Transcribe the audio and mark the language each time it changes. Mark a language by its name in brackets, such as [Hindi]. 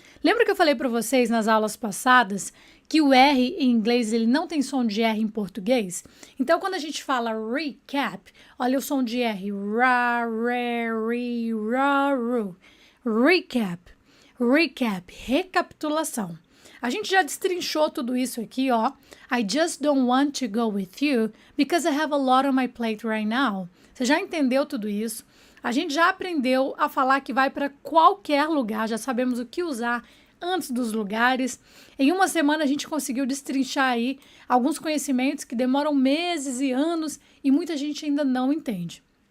[Portuguese] Lembra que eu falei para vocês nas aulas passadas que o R em inglês ele não tem som de R em português? Então, quando a gente fala recap, olha o som de R. Ra, re, ri, ra, ru. Recap. Recap. Recapitulação. A gente já destrinchou tudo isso aqui, ó. [English] I just don't want to go with you because I have a lot on my plate right now. [Portuguese] Você já entendeu tudo isso? A gente já aprendeu a falar que vai para qualquer lugar, já sabemos o que usar antes dos lugares. Em uma semana a gente conseguiu destrinchar aí alguns conhecimentos que demoram meses e anos e muita gente ainda não entende.